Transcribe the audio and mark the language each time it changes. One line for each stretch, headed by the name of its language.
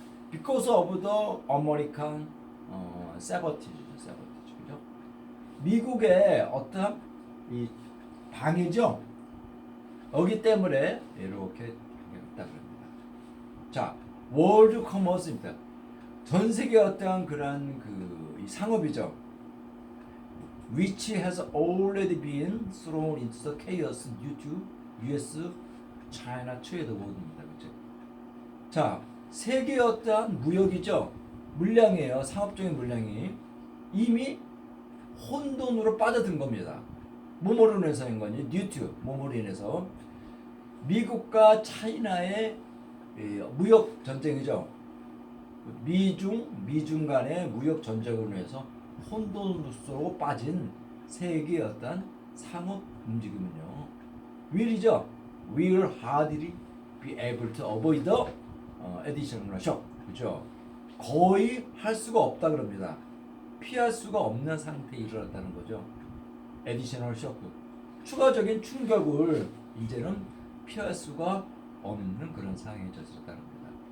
English: Because of the American sabotage죠.
Korean: 그죠? 미국의 어떠한 이 방해죠. 여기 때문에 이렇게 있다 그럽니다. 자, 월드 커머스입니다. 전 세계 어떠한 그런 이 상업이죠.
English: Which has already been thrown into the chaos due to U.S.-China trade war입니다.
Korean: 그죠? 자, 세계 어떠한 무역이죠. 물량이에요. 상업적인 물량이 이미 혼돈으로 빠져든 겁니다. 뭐뭐로 인해서인 거니? 뉴트 뭐뭐로 인해서 미국과 차이나의 무역 전쟁이죠. 미중 간의 무역 전쟁으로 인해서 혼돈으로 빠진 세계의 어떤 상업 움직임은요. 윌이죠.
English: will hardly be able to avoid the additional shock.
Korean: 그죠? 거의 할 수가 없다 그럽니다. 피할 수가 없는 상태에 이르렀다는 거죠.
English: additional shock.
Korean: 추가적인 충격을 이제는 피할 수가 없는 그런 상황에 졌었다는 겁니다.